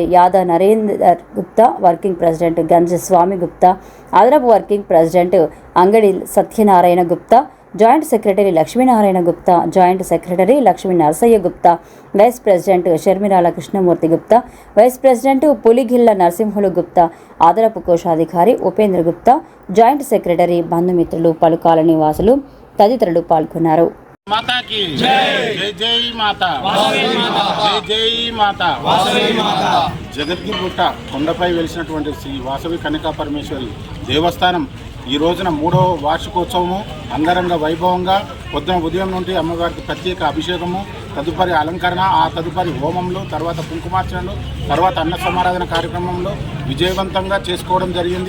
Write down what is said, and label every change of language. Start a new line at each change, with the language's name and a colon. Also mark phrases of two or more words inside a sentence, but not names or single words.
Telugu: యాదా నరేందర్ గుప్తా,
English: working president
Telugu: గంజ స్వామి గుప్తా, అదనపు
English: working president
Telugu: అంగడి సత్యనారాయణ గుప్తా,
English: joint secretary
Telugu: లక్ష్మీనారాయణ గుప్తా,
English: joint secretary
Telugu: లక్ష్మీ నరసయ్య గుప్తా,
English: vice president
Telugu: షర్మిరాల కృష్ణమూర్తి గుప్తా,
English: vice president
Telugu: పులిగిల్ల నరసింహులు గుప్తా, అదనపు కోశాధికారి ఉపేంద్ర గుప్తా,
English: joint secretary,
Telugu: బంధుమిత్రులు, పలు కాలనీ వాసులు తదితరులు పాల్గొన్నారు.
Hindi: माता की जय जय जय माता
Telugu: जय जय माता జగద్గిరిగుట్ట కొండపై వెలిసినటువంటి శ్రీ వాసవి కన్యకా పరమేశ్వరి దేవస్థానం ఈ రోజున 3వ వార్షికోత్సవము అంగరంగ వైభవంగా ఉదయం నుండి అమ్మవారికి ప్రత్యేక అభిషేకము, తదుపరి అలంకరణ, ఆ తదుపరి హోమంలో, తర్వాత కుంకుమార్చనలు, తర్వాత అన్న సమారాధన కార్యక్రమంలో విజయవంతంగా చేసుకోవడం జరిగింది.